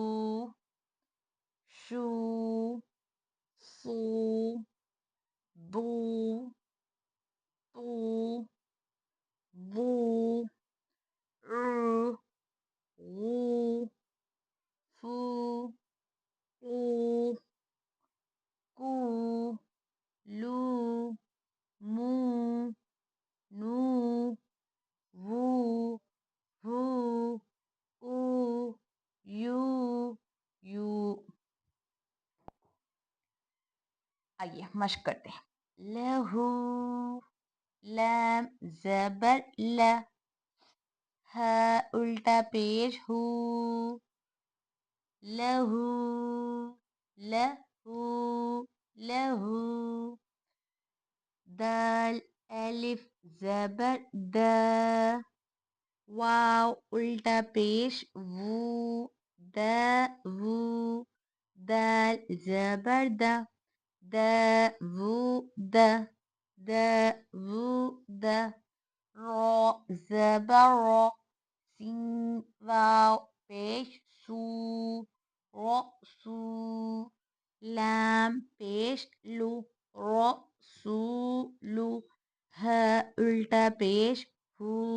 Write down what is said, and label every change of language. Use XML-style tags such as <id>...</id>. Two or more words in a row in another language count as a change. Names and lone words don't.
<ur>شو سو بو تو بو غو فو قو کو لو مو نو وو ہو او یو یو آئیے مشق کرتے ہیں لہو لام زبر ل ہا الٹا پیش ہو لہو لہو لہو دال الف زبر د واو الٹا پیش وو د وو دال زبر د د وو د د وو د رو زبر رو سین واو پیش سو رو سو لام پیش لو رو سو لو ہ الٹا پیش ہو</ur>